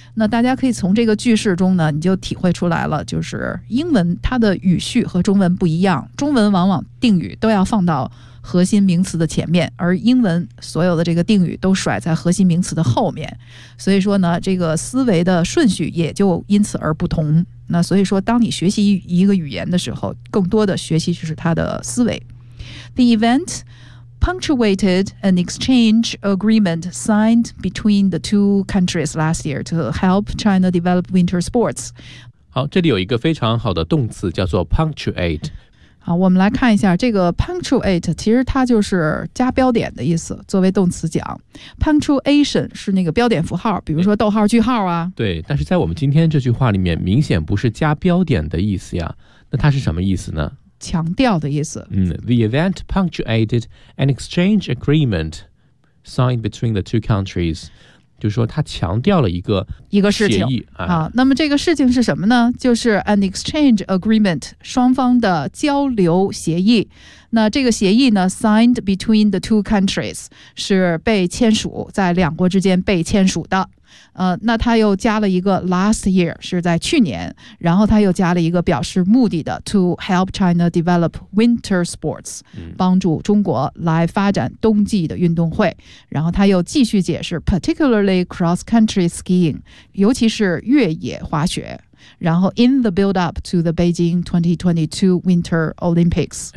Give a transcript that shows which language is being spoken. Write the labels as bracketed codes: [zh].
[zh] 那大家可以从这个句式中呢，你就体会出来了，就是英文它的语序和中文不一样，中文往往定语都要放到核心名词的前面，而英文所有的这个定语都甩在核心名词的后面，所以说呢，这个思维的顺序也就因此而不同。那所以说，当你学习一个语言的时候，更多的学习就是它的思维。 [en] The event punctuated an exchange agreement signed between the two countries last year to help China develop winter sports. [zh] 好，这里有一个非常好的动词叫做 punctuate。好，我们来看一下这个 punctuate， 其实它就是加标点的意思，作为动词讲。 punctuation 是那个标点符号，比如说逗号句号啊。对，但是在我们今天这句话里面明显不是加标点的意思呀，那它是什么意思呢？强调的意思。 [en] The event punctuated an exchange agreement signed between the two countries， [zh] 就是说它强调了一个事情。那么这个事情是什么呢？就是 [en] an exchange agreement， [zh] 双方的交流协议。那这个协议呢， [en] signed between the two countries， [zh] 是被签署，在两国之间被签署的。那他又加了一个 [en] last year， [zh] 是在去年，然后他又加了一个表示目的的 [en] to help China develop winter sports， [zh] 帮助中国来发展冬季的运动会，然后他又继续解释 [en] particularly cross country skiing， [zh] 尤其是越野滑雪，然后 [en] in the build up to the Beijing 2022 Winter Olympics，